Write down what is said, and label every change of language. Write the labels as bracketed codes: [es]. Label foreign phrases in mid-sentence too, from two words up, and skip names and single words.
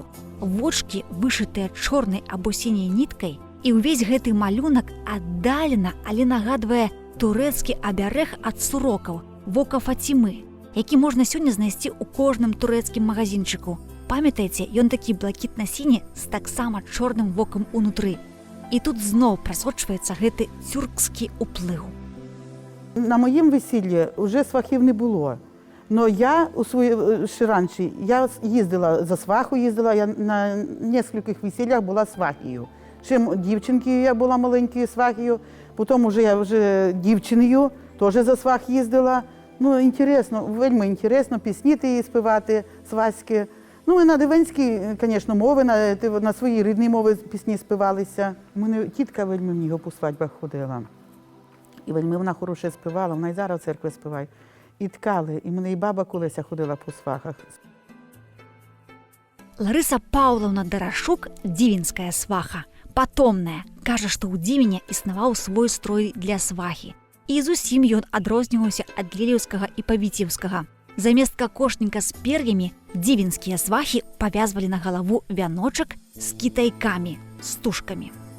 [be] Вочкі вышытыя чорнай або сіняй ніткай, і ўвесь гэты малюнак аддалена, але нагадвае турэцкі абярэг ад сурокаў, вока Фацімы, які можна сёння знайсці ў кожным турэцкім магазинчыку. Памятаеце, ён такі блакітна-сіні з таксама чорным вокам унутры. І тут зноў прасочваецца гэты тюркскі уплыў. [uk] На моїм весіллі вже свахів не було. Но я у ще раніше, я їздила за сваху, я на нескольких весіллях була свахою. Ще дівчинкою я була маленькою свахою, потім вже дівчиною теж за свах їздила. Ну, інтересно, вельми інтересно, пісні ті співати сваські. Ну, і на дивенські, звісно, мови, на свої рідні мови пісні співалися. У мене тітка вельми в нього по свадьбах ходила. І вельми вона хороше співала, вона і зараз в церкві співає. І ткали, і мене і баба колись ходила по свахах. [be] Ларыса Паўлаўна Дарашук – дзівінская сваха, патомная. Кажа, што ў Дзівіне існаваў свой строй для свахі. І зусім ён адрозніваўся ад лелеўскага і павіцеўскага. Замест какошніка з пер'ямі дзівінскія свахі павязвалі на галаву вяночак з кітайкамі, стужкамі.